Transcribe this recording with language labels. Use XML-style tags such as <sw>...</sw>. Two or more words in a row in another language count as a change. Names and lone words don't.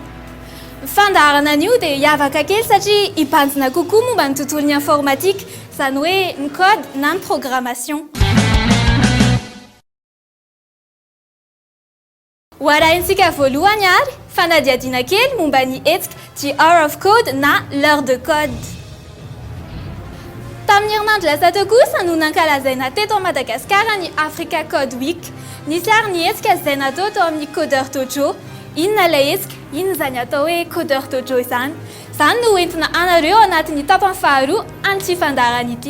<mg>Fandaharana an'io dia hiavaka kely satria hibanjina kokoa momba ny tontolon'ny informatika, izany hoe ny code na ny programmation. Ho arahintsika voalohany ary, fanadihadiana kely momba ny hetsika The Hour of Code na l'heure de code. Tamin'ny herinandro lasa teo kosa no nankalazaina teto Madagascar ny Africa Code Week. Nisy ary ny hetsika izay natao tao amin'ny codeur Dojo. Inona ilay hetsika? Inona izany atao hoe codeur Dojo izany? Izany no entina anareo anatin'ny tapany faharoa an'ity fandaharana ity.</mg>